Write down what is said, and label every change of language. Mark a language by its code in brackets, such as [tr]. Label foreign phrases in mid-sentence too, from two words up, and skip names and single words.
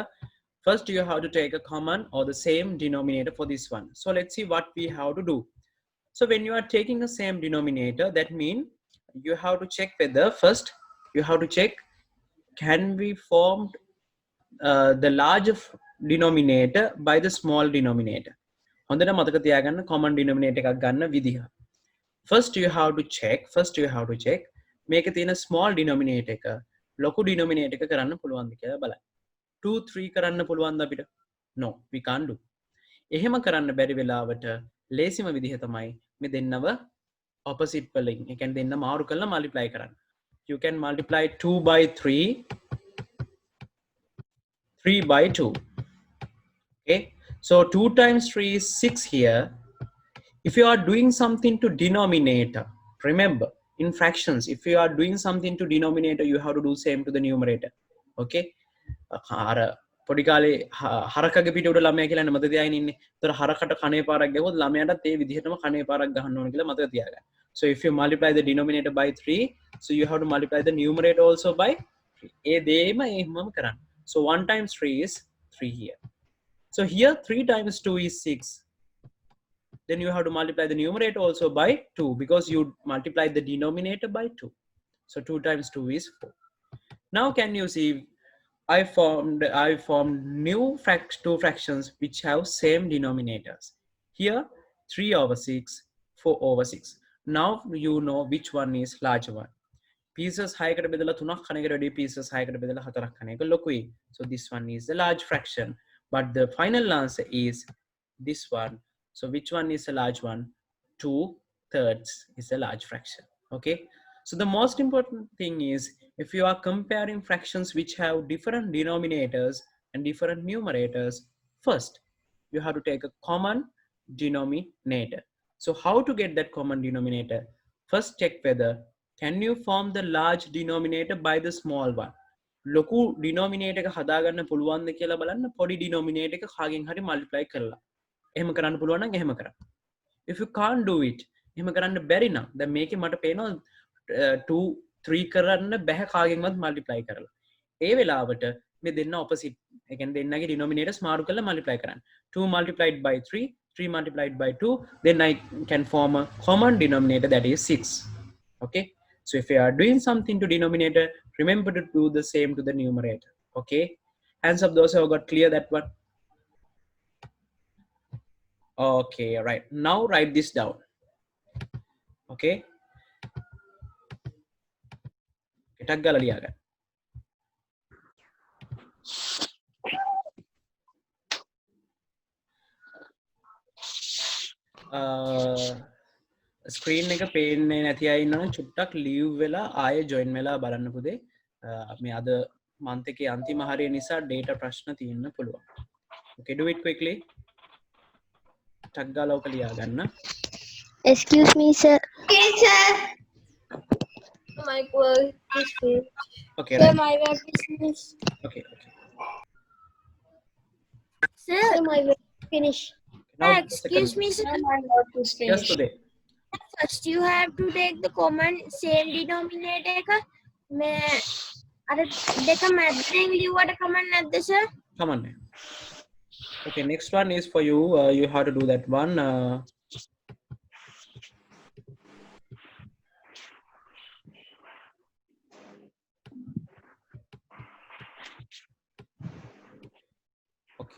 [en] First, you have to take a common or the same denominator for this one. So let's see what we have to do. So when you are taking the same denominator, that means you have to check whether first you have to check can we form the large denominator by the small denominator. [si] හොඳට මතක තියාගන්න [en] common denominator [si] එකක් ගන්න විදිහ. [en] First you have to check [si] මේකේ තියෙන [en] small denominator [si] එක ලොකු denominator එක කරන්න පුළුවන්ද කියලා බලන්න. 2 3 කරන්න පුළුවන්ද අපිට? [en] No, we can't do. [si] එහෙම කරන්න බැරි වෙලාවට ලේසිම විදිහ තමයි මේ දෙන්නව opposite වලින්. ඒ කියන්නේ දෙන්න මාරු කරලා multiply කරන්න. [en] You can multiply 2 by 3, 3 by 2. Okay, so 2 times 3 is 6 here. If you are doing something to denominator, remember in fractions, if you are doing something to denominator, you have to do same to the numerator. [si] Okay, අර පොඩි කාලේ හරකගේ පිට උඩ ළමයා කියලා මතක තියාගෙන ඉන්නේ. ඒතර හරකට කණේ පාරක් ගහුවොත් ළමයාටත් ඒ විදිහටම කණේ පාරක් ගහන්න ඕන කියලා මතක තියාගන්න. [en] So if you multiply the denominator by 3, so you have to multiply the numerator also by 3. [si] ඒ දෙයම එහෙමම කරන්න. [en] So 1 times 3 is 3 here. So here 3 times 2 is 6. Then you have to multiply the numerator also by 2 because you multiply the denominator by 2. So 2 times 2 is 4. Now can you see I formed new two fractions which have same denominators. Here 3/6, 4/6. Now you know which one is larger one. [si] Pieces හයකට බෙදලා 3ක් කන එකට වැඩි pieces හයකට බෙදලා 4ක් කන එක ලොකුයි. [en] So this one is the large fraction. But the final answer is this one. So which one is a large one? 2/3 is a large fraction. Okay. So the most important thing is if you are comparing fractions which have different denominators and different numerators, first you have to take a common denominator. So how to get that common denominator? First check whether can you form the large denominator by the small one. [si] ලොකු denominator එක හදාගන්න පුළුවන්ද කියලා බලන්න පොඩි denominator එක කාගෙන් හරි multiply කරලා. එහෙම කරන්න පුළුවන් නම් එහෙම කරන්න. [en] If you can't do it, [si] එහෙම කරන්න බැරි නම් දැන් මේකේ මට පේනවා 2 3 කරන්න බැහැ කාගෙන්වත් multiply කරලා. ඒ වෙලාවට මේ දෙන්න opposite. ඒ කියන්නේ දෙන්නගේ denominators මාරු කරලා multiply කරන්න. [en] 2 multiplied by 3, 3 multiplied by 2, then I can form a common denominator that is 6. Okay. So if you are doing something to denominator, remember to do the same to the numerator. Okay. Hands up those who have got clear that one. Okay, right. Now write this down. [si] Okay. ටක් ගාලා ලියා ගන්න. ස්ක්‍රීන් එක පේන්නේ නැති අය ඉන්නවනම් චුට්ටක් ලීව් වෙලා ආයෙ ජොයින් වෙලා බලන්න පුතේ. මේ අද month එකේ අන්තිම හරිය නිසා data ප්‍රශ්න තියෙන්න පුළුවන්. [en] Okay, do it quickly. [si] ටක් ගාලා ඔක ලියා ගන්න. [en] Excuse me, sir. Okay, sir. My work is finished. Okay, Sir, right. my work is finished. Okay. Sir, Sir, my work is finished. Now excuse me, sir. My work is Yes, finished. today. First you have to take the common same denominator [si] එක මේ අර දෙක මැදෙන් ලියුවට කමක් නැද්ද [en] sir? Come on. Okay, next one is for you. You have to do that one. Okay.